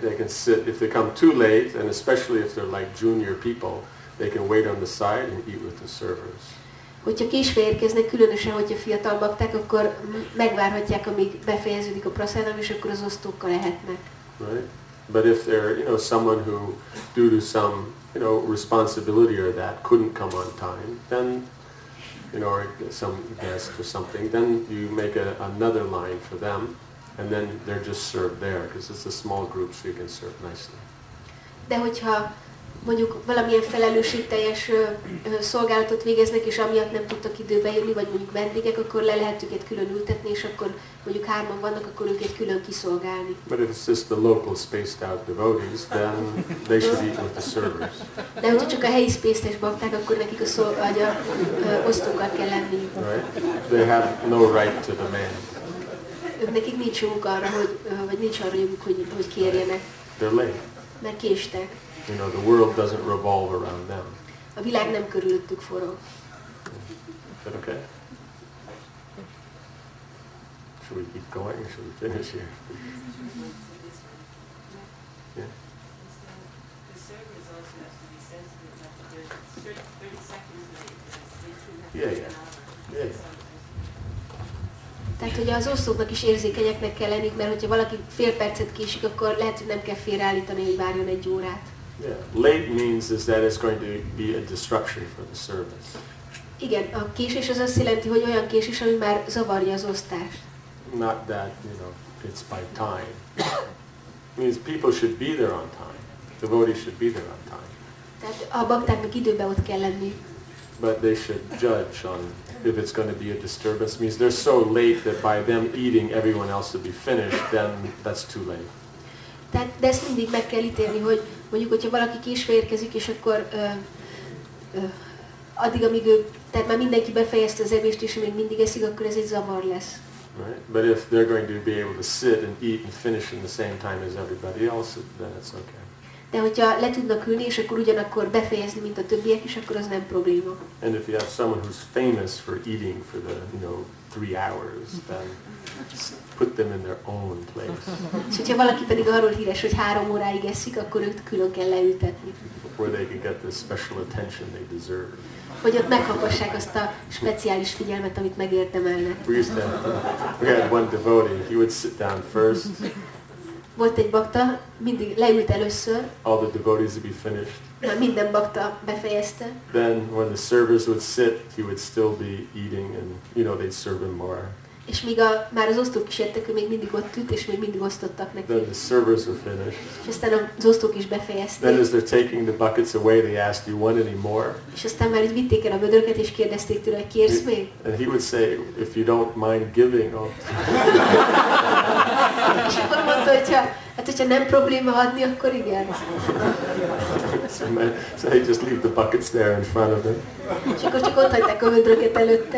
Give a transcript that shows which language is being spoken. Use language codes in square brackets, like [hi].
[en] They can sit, if they come too late, and especially if they're like junior people, they can wait on the side and eat with the servers. [hu] Hogyha késve érkeznek, különösen, hogyha fiatal bakták, akkor megvárhatják, amíg befejeződik a prasadam, és akkor az osztókkal ehetnek. [en] Right? But if they're, someone who, due to some, responsibility or that, couldn't come on time, then, or some guest or something, then you make another line for them, and then they're just served there, because it's a small group, so you can serve nicely. [hu] De hogyha mondjuk valamilyen felelősségteljes szolgálatot végeznek, és amiatt nem tudtak időbe jönni, vagy mondjuk vendégek, akkor le lehet őket külön ültetni, és akkor mondjuk 3-an vannak, akkor őket külön kiszolgálni. [en] But if it's just the local spaced out devotees, then they should eat with the servers. [hu] De hogyha csak a helyi spaced-es bakták, akkor nekik osztókkal kell lenni. [en] Right? They have no right to demand. [hu] Ők nekik nincs joguk arra, vagy nincs arra joguk, hogy kérjenek. [en] They're late. [hu] Mert késtek. [en] The world doesn't revolve around them. [hu] A világ nem körülöttük forog. [en] Is that okay? Should we keep going or should we finish here? Yeah. The servers also have to be sensitive enough that they're 30 seconds late. They Yeah, have yeah. to Yeah. [hu] Tehát, hogy az osztóknak is érzékenyeknek kell lenni, mert hogyha valaki fél percet késik, akkor lehet, hogy nem kell félreállítani, hogy várjon 1 órát. [en] Yeah. Late means is that it's going to be a disruption for the service. [hu] Igen, a késés az azt jelenti, hogy olyan késés, ami már zavarja az osztást. [en] Not that, it's by time. It means people should be there on time. Devotees should be there on time. [hu] Tehát a baktáknak időben ott kell lenni. [en] But they should judge on if it's going to be a disturbance. It means they're so late that by them eating, everyone else will be finished, then that's too late. [hu] Tehát, de ezt mindig meg kell ítélni, hogy mondjuk, hogyha valaki késve érkezik, és akkor addig, amíg tehát már mindenki befejezte az evést, és még mindig eszik, akkor ez egy zavar lesz. [en] Right? But if they're going to be able to sit and eat and finish in the same time as everybody else, then it's okay. [hu] De hogyha le tudnak ülni, és akkor ugyanakkor befejezni, mint a többiek is, akkor az nem probléma. [en] And if you have someone who's famous for eating for the, 3 hours, then put them in their own place. [hu] És hogyha valaki pedig arról híres, hogy 3 óráig eszik, akkor őt külön kell leültetni. [en] Where they can get the special attention they deserve. [hu] hogy ott megkapassák azt a speciális figyelmet, amit megérdemelnek. [en] We had one devotee, he would sit down first. [hu] Volt egy bakta, mindig leült először, [en] All the devotees would be finished. [hu] minden bakta befejezte. [en] Then when the servers would sit, he would still be eating and, they'd serve him more. [hu] És míg már az osztók is jöttek, ő még mindig ott ült, és még mindig osztottak neki. [en] Then the servers were finished. [hu] És aztán az osztók is [en] Then [hu] befejezték. [en] as they're taking the buckets away, they asked, "Do you want any more?" [hu] És aztán már így vitték el a vödröket, és kérdezték tőle, hogy kérsz még? [en] And he would say, "If you don't mind giving, I'll..." [hu] És akkor mondta, hogyha nem probléma adni, akkor igen. [en] So they just leave the buckets there in front of him. [hu] És akkor csak ott hagyták a vödröket előtte.